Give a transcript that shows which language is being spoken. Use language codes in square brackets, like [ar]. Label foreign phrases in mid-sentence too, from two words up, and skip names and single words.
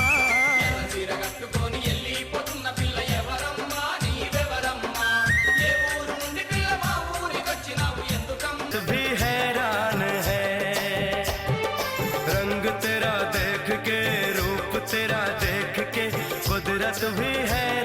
[te] చీరగట్టుకొని వెళ్ళిపోతున్న పిల్ల ఎవరమ్మా నీవెవరమ్మా, ఏ ఊరు నుండి పిల్ల మా ఊరికొచ్చినావు ఎందుకమ్మా. [hi] भी हैरान है रंग तेरा देख के, रूप तेरा देख के, कुदरत भी है